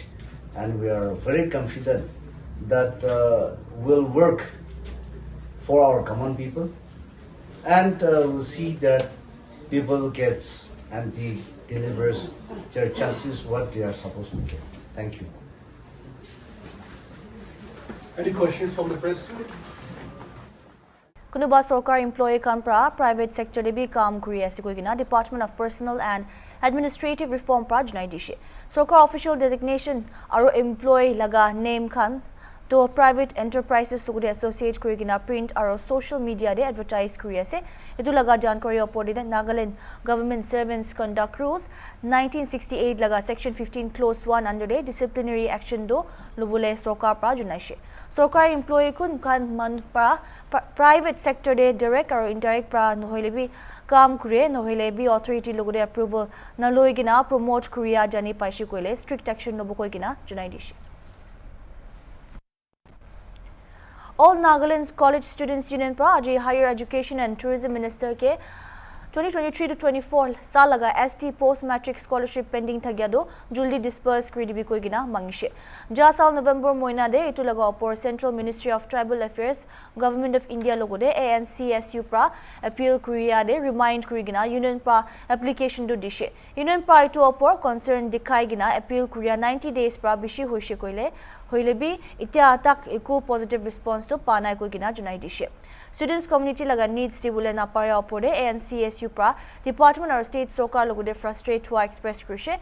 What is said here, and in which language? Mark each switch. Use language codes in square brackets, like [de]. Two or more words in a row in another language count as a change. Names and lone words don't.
[en] And we are very confident that we'll work for our common people, and we'll see that people get and delivers their justice what they are supposed to get. Thank you. Any questions from the press? [nag] Kunuba Sarkar employee kanpra [en] private sector [nag] de bhi kaam kuri ase koigina Department of Personnel and Administrative Reform pra junai dishe. Sarkar [en] official designation [nag] aro employee laga name khan to [en] private enterprises [nag] to associate kurigina print aro [en] social media [nag] de advertise kuri ase. Etu laga jankari opor de Nagaland Government Servants Conduct Rules 1968 laga Section 15 Clause 1 under de [en] disciplinary action [nag] do lubule Sarkar pra junai she. Sarkar employee kun kan man pra [en] private sector [nag] de [en] direct or indirect [nag] pra nohile bi kaam kure nohile bi authority logode approval na loigina promote kuriya jani paishi koile [en] strict action [nag] nobo koigina junai dishe. All Nagaland's College Students Union pra aji [en] Higher Education and Tourism Minister [nag] ke 2023 to 24 salaga [en] ST post matric scholarship pending [nag] thagyado juldi disperse kridibi koigina mangishe. Ja sal November moina de itu laga opor Central Ministry of Tribal Affairs Government of India logode ANCSU pra appeal kuriya de remind kurigina union pra application do dishe. Union pra itu opor concern dikhai gina appeal kuriya 90 days pra bishi hoishe koile hoilebi itia atak eku [en] positive response [nag] to panai koigina junai dishe. [en] Students community [nag] laga needs dibule na pare opore ANCSU pra Department or State Sarkar logode frustrate hua express krishe.